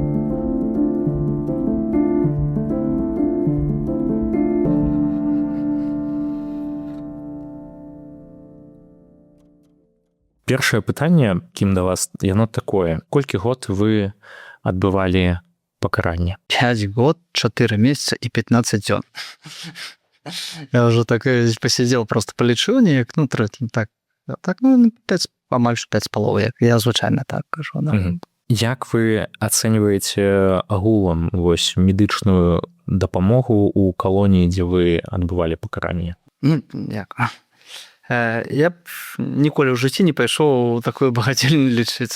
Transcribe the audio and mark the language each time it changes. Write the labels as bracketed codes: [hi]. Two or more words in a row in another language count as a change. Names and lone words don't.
[be] Першае пытанне, Кім, да вас, яно такое. Колькі год вы адбывалі пакаранне? [ru] 5 год, 4 месяца и 15 дзён. Я уже так здесь посидел, просто полечу, [be] неяк, так, 5, амаль 5,5, як я звычайна так кажу. Да. Як вы ацэньваеце агулам вось медычную дапамогу ў калоніі, дзе вы адбывалі пакаранне? Як? Я б ніколі ў жыцці не пайшоў у такую багацельню лічыцца.